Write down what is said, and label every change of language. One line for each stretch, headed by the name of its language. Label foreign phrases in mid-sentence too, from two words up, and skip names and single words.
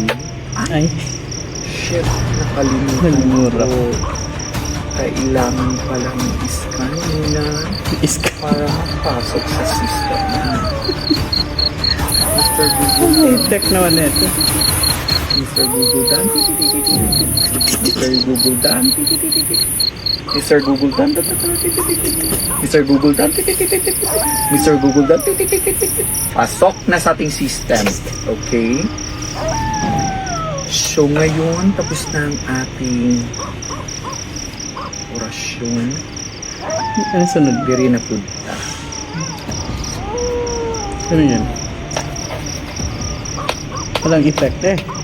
Filipino: Ay, Shit, nakalimutan Nagmura. ko. Kailangan palang i-scan muna iska. para mapasok sa system. Mr. Google, Check naman ito. Mr. Google Dan. Mr. Google Dan. Mr. Google Dan. Mr. Google Dan. Mr. Google Dan. Pasok na sa ating system. Okay? So ngayon, tapos na ang ating orasyon. Ano sunod?
Cebuano: Diri na punta.
Filipino: Ano yan? Walang effect eh.